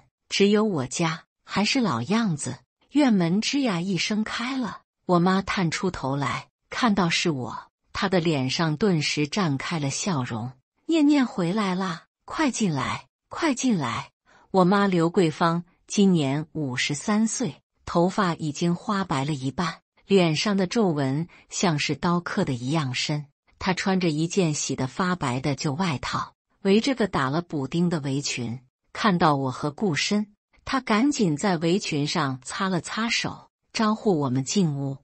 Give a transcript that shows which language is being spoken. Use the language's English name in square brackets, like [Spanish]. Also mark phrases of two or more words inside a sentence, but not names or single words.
[Chinese] 只有我家還是老樣子，院門吱呀一聲開了，我媽探出頭來，看到是我，她的臉上頓時綻開了笑容。念念回來啦，快進來，快進來。我媽劉桂芳今年53歲，頭髮已經花白了一半，臉上的皺紋像是刀刻的一樣深。她穿着一件洗得發白的舊外套，圍着個打了補丁的圍裙。看到我和顧深，她趕緊在圍裙上擦了擦手，招呼我們進屋。